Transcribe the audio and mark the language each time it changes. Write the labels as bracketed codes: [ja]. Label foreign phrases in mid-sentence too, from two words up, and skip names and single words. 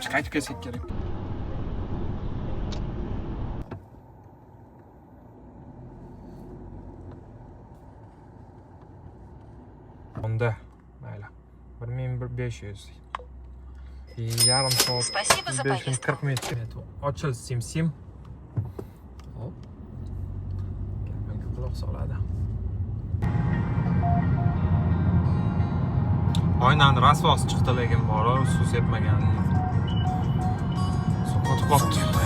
[uz] Qaytib kelsak kerak. Onda, mayli. 1500. Yarim soat. [ru] Спасибо за поездку. [uz] 40 metr. Ochil sim. Hop. Gapimga quloq soladi. Oynani rasvosi chiqdi, lekin bor, suv sepmagan. Suv qotib qoldi.